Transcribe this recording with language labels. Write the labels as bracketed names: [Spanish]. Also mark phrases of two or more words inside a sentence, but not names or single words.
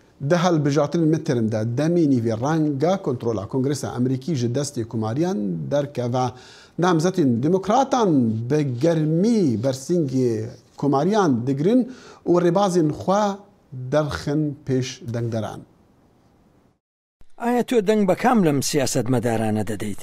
[Kurdish] ده هەڵبژارتن مترمدا دەمی نیڤێ ڕەنگە کۆنتڕۆلا کۆنگرسە ئەمریکی ji destê کوماریان دەرکەڤە نامزەتین دموکراتان بە گەرمی بەرسینگی کوماریان دەگرن و ڕێبازین خوا دەرخن پێش دەنگدەران. [Central Kurdish] ئایا تۆ دەنگ بە کام لەم سیاست مەدارانە دەدەیت؟